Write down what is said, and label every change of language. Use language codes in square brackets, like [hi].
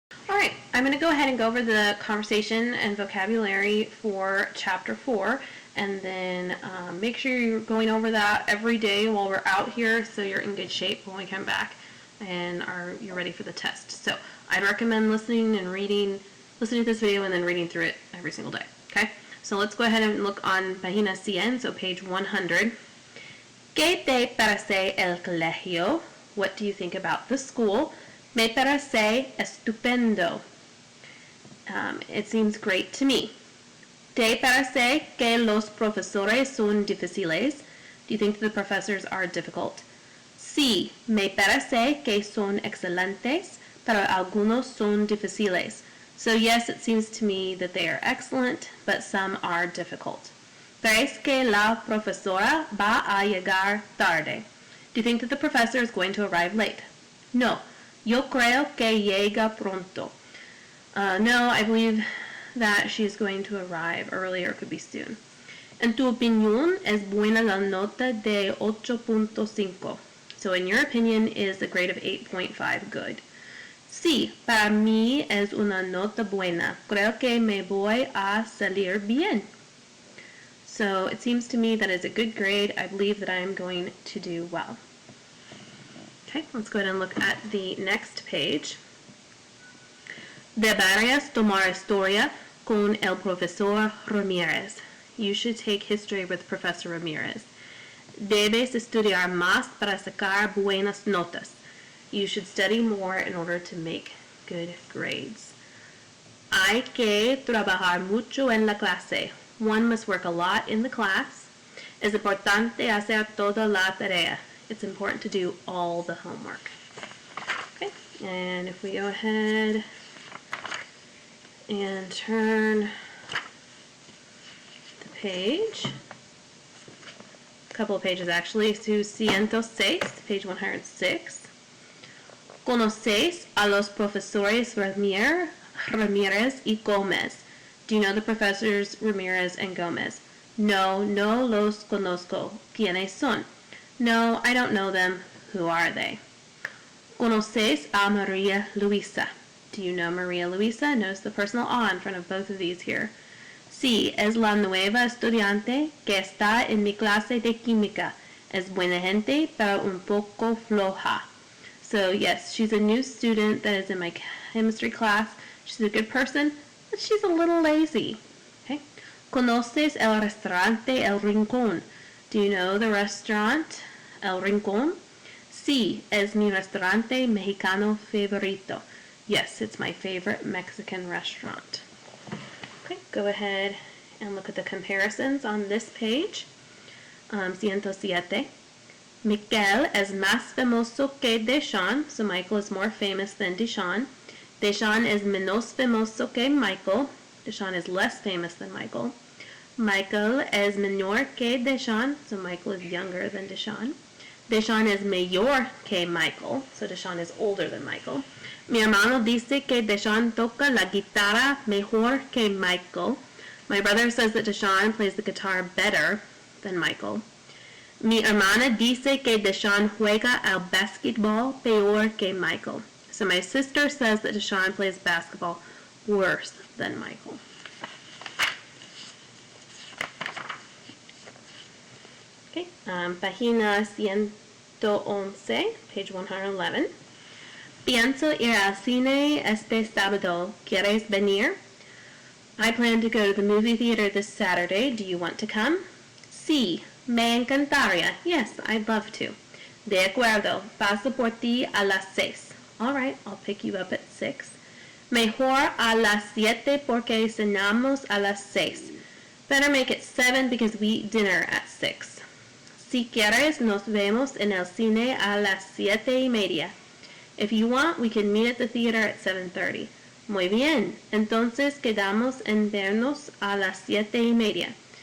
[en] Alright, I'm going to go ahead and go over the conversation and vocabulary for Chapter 4, and then make sure you're going over that every day while we're out here so you're in good shape when we come back and you're ready for the test. So I'd recommend listening to this video and then reading through it every single day. Okay? So let's go ahead and look on Página 100, so page 100. [es] ¿Qué te parece el colegio? [en] What do you think about the school? [es] Me parece estupendo. [en] It seems great to me. [es] ¿Te parece que los profesores son difíciles? [en] Do you think the professors are difficult? [es] Sí, me parece que son excelentes, pero algunos son difíciles. [en] So yes, it seems to me that they are excellent, but some are difficult. [es] ¿Crees que la profesora va a llegar tarde? [en] Do you think that the professor is going to arrive late? [es] No. Yo creo que llega pronto. [en] No, I believe that she's going to arrive early or could be soon. [es] En tu opinión, ¿es buena la nota de 8.5? [en] So in your opinion, is a grade of 8.5 good? [es] Sí, para mí es una nota buena. Creo que me voy a salir bien. [en] So it seems to me that is a good grade. I believe that I am going to do well. Okay, let's go ahead and look at the next page. [es] Deberías tomar historia con el profesor Ramírez. [en] You should take history with Professor Ramirez. [es] Debes estudiar más para sacar buenas notas. [en] You should study more in order to make good grades. [es] Hay que trabajar mucho en la clase. [en] One must work a lot in the class. [es] Es importante hacer toda la tarea. [en] It's important to do all the homework. Okay, and if we go ahead and turn the page, a couple of pages actually, to 106, page 106. [es] ¿Conoces a los profesores Ramírez y Gómez? [en] Do you know the professors Ramirez and Gomez? [es] No, no los conozco. ¿Quiénes son? [en] No, I don't know them. Who are they? [es] ¿Conoces a María Luisa? [en] Do you know Maria Luisa? Notice the personal a in front of both of these here. [es] Sí, es la nueva estudiante que está en mi clase de química. Es buena gente, pero un poco floja. [en] So yes, she's a new student that is in my chemistry class. She's a good person, but she's a little lazy. Okay. [es] ¿Conoces el restaurante El Rincón? [en] Do you know the restaurant El Rincón? [es] Sí, es mi restaurante mexicano favorito. [en] Yes, it's my favorite Mexican restaurant. Okay, go ahead and look at the comparisons on this page. 107. [es] Miquel es más famoso que Deschamps, [en] so Michael is more famous than Deschamps. [es] Deschamps es menos famoso que Michael. [en] Deschamps is less famous than Michael. [es] Michael es menor que Deschamps, [en] so Michael is younger than Deschamps. [es] Deschamps es mayor que Michael, [en] so Deschamps is older than Michael. [es] Mi hermano dice que Deschamps toca la guitarra mejor que Michael. [en] My brother says that Deschamps plays the guitar better than Michael. [es] Mi hermana dice que Deschamps juega al basketball peor que Michael. [en] So my sister says that Deschamps plays basketball worse than Michael. Okay, página 111, page 111. [es] Pienso ir al cine este sábado. ¿Quieres venir? [en] I plan to go to the movie theater this Saturday. Do you want to come? [es] Sí, me encantaría. [en] Yes, I'd love to. [es] De acuerdo. Paso por ti a las 6. [en] All right, I'll pick you up at 6. [es] Mejor a las 7 porque cenamos a las 6. [en] Better make it 7 because we eat dinner at 6. [es] Si quieres, nos vemos en el cine a las 7:30. [en] If you want, we can meet at the theater at 7:30. [es] Muy bien. Entonces quedamos en vernos a las 7:30.